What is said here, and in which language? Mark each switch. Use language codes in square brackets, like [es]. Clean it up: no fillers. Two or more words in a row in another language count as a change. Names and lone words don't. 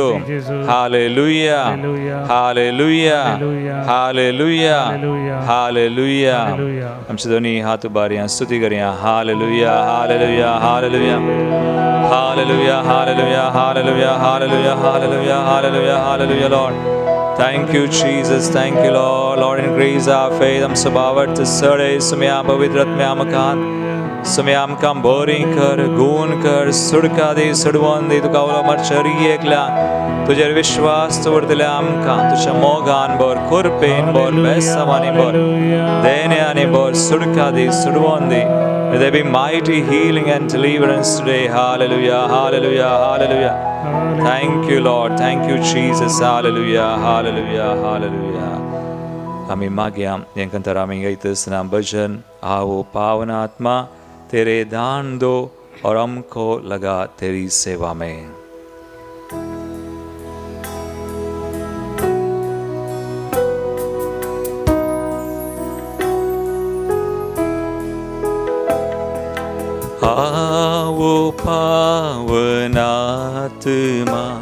[kok] हालेलुया, हालेलुया, हालेलुया, हालेलुया. आमचे दोन्ही हात उबारया, स्तुती करया. हालेलुया, हालेलुया, हालेलुया, हालेलुया, हालेलुया, हालेलुया, हालेलुया, हालेलुया, हालेलुया, हालेलुया. [en] लॉर्ड, thank you Jesus, thank you Lord. Lord, increase our faith. [kok] आमचो भावार्थ सडय सुम्या पवित्र आत्म्या आमकां सुम्या आमकां बरी कर, गूण कर, सुडका दी, सोडवून दी. तुका उलो मारच्या एकल्या तुजेर विश्वास दवरतल्या आमकां तुज्या मोगान भर, कृपेन भर, बेसावानी भर, देण्यानी भर, सुडका दी, सोडवून दी. [en] May there be mighty healing and deliverance today. Hallelujah, hallelujah, hallelujah. Thank you Lord, thank you Jesus. Hallelujah, hallelujah, hallelujah. [kok] आमी मागया हें कंतर आमी गायतना भजन [hi] आओ पावन आत्मा तेरे दान दो और हमको लगा तेरी सेवा में. आओ पावन आत्मा